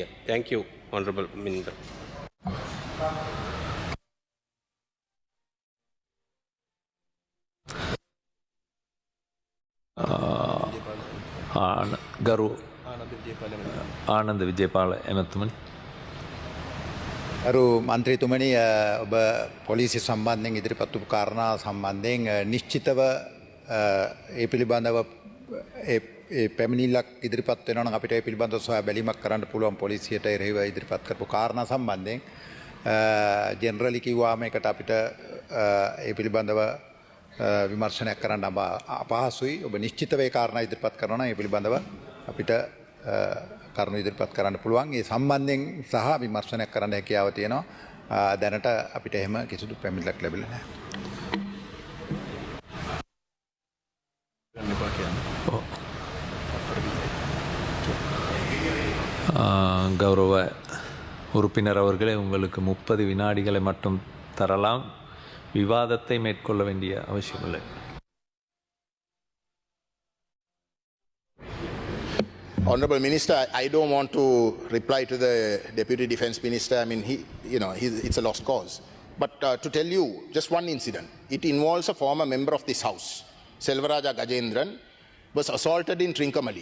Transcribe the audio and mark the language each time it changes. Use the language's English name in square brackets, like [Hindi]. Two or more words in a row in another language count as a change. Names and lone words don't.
[English] Thank you, Honourable Minister. [Sinhala] ගරු ආනන්ද විජයපාල ඇමතිතුමන්. අරු මන්ත්‍රීතුමනි ඔබ පොලිසිය සම්බන්ධයෙන් ඉදිරිපත් වූ කාරණා සම්බන්ධයෙන් නිශ්චිතව ඒ පිළිබඳව ඒ පැමිණිල්ලක් ඉදිරිපත් වෙනවා නම් අපිට ඒ පිළිබඳව සොයා බැලීමක් කරන්න පුළුවන් පොලිසියට එරෙහිව ඉදිරිපත් කරපු කාරණා සම්බන්ධයෙන් ජෙනරලි කිව්වාම ඒකට අපිට ඒ පිළිබඳව විමර්ශනයක් කරන්න අපහසුයි. ඔබ නිශ්චිතව ඒ කාරණා ඉදිරිපත් කරනවා නම් ඒ පිළිබඳව අපිට කරුණු ඉදිරිපත් කරන්න පුළුවන්. ඒ සම්බන්ධයෙන් සහ විමර්ශනයක් කරන්න හැකියාව තියෙනවා. දැනට අපිට එහෙම කිසිදු පැමිණිල්ලක් ලැබිලා නැහැ. [Tamil] கௌரவ உறுப்பினர் அவர்களே, உங்களுக்கு 30 வினாடிகளை மட்டும் தரலாம். விவாதத்தை மேற்கொள்ள வேண்டிய அவசியமில்லை. [English] Honourable Minister, I don't want to reply to the Deputy Defence Minister. I mean, it's a lost cause. But to tell you just one incident, it involves a former member of this house, Selvaraja Gajendran, was assaulted in Trincomalee.